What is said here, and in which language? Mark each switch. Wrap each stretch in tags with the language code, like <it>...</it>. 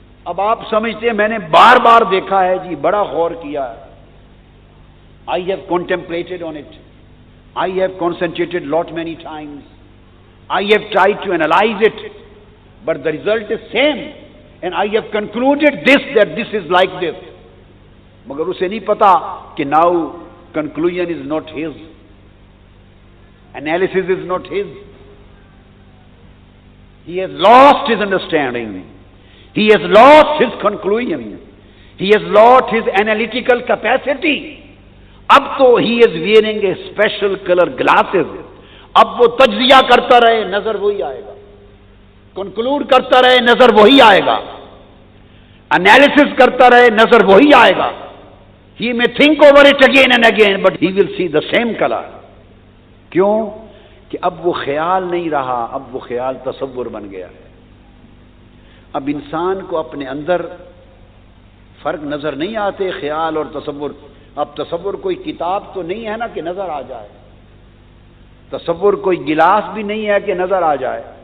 <ur>اب آپ سمجھتے ہیں میں نے بار بار دیکھا ہے جی، بڑا غور کیا ہے،</ur> <en>I have contemplated on it, I have concentrated lot many times, I have tried to analyze it, but the result is same, and I have concluded this, that this is like this.</en> <ur>مگر اسے نہیں پتا کہ</ur> <en>now conclusion is not his, analysis is not his. He has lost his understanding, he has lost his conclusion, he has lost his analytical capacity.</en> <ur>اب تو</ur> <en>he is wearing a special color glasses.</en> <ur>اب وہ تجزیہ کرتا رہے نظر وہی آئے گا، کنکلوڈ کرتا رہے نظر وہی آئے گا، انالیسس کرتا رہے نظر وہی آئے گا۔</ur> <en>He may think over it again and again, but he will see the same color.</en> <ur>کیوں؟ کہ اب وہ خیال نہیں رہا، اب وہ خیال تصور بن گیا ہے۔ اب انسان کو اپنے اندر فرق نظر نہیں آتے خیال اور تصور۔ اب تصور کوئی کتاب تو نہیں ہے نا کہ نظر آ جائے، تصور کوئی گلاس بھی نہیں ہے کہ نظر آ جائے،</ur>